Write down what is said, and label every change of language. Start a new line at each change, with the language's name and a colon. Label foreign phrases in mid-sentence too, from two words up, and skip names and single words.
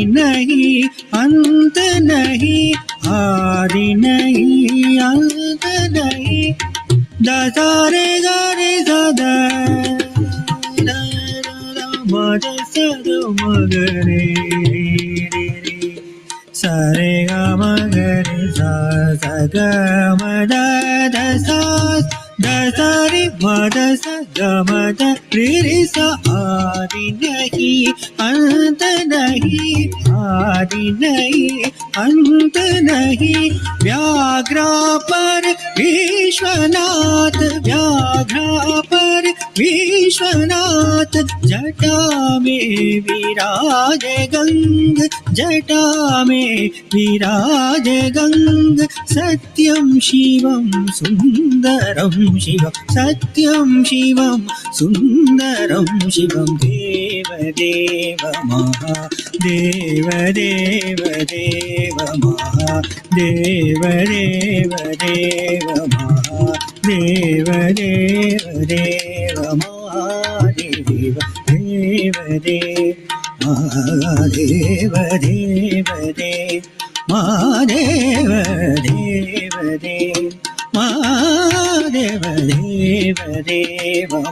Hindi: नहीं अंत नहीं आदि नहीं अंत नहीं दासा रे गा रे सा दा मद सद मग रे सा रे गा मग रे सा सा ग म द द सा द सा रे म द सा ग म द रे रे सा आदि नहीं अंत नहीं आदि नहीं अंत नहीं व्याघ्रा पर विश्वनाथ व्याघ्रा पर विश्वनाथ जटा में विराज गंग जटा में विराज गंग
Sanskrit: सत्यं शिवं सुंदरं शिवं सत्यं शिवं सुंदरं शिवं
Hindi: देव देव महादेव देव देव महादेव देव देव महादेव देव देव महादेव देव देव महादेव देव देव महादेव देव देव महादेव देव देव